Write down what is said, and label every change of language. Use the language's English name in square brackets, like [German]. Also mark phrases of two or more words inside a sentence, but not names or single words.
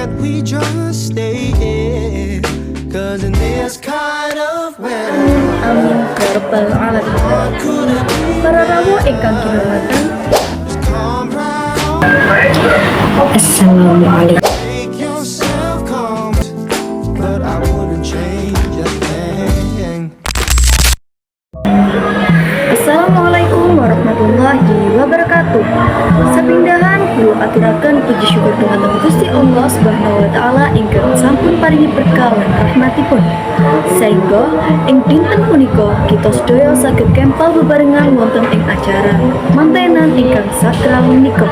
[English] we just stay here? 'Cause in this kind of weather, [Arabic] Amin ya rabbal alamin. [Javanese] Para rawuh ingkang kinurmatan, [English] come round, [Arabic] Assalamualaikum. [English] make yourself calm. But I wouldn't change a thing. [Arabic] Assalamualaikum warahmatullahi wabarakatuh. [Javanese] Sapindahan kulo aturaken puji syukur dumateng Gusti Allah [Arabic] Subhanahu wa taala [Javanese] ingkang sampun paringi berkah lan rahmatipun. Saengga ing dinten punika kita sedaya saged kempal bebarengan wonten ing acara mantenan ingkang sakral menika.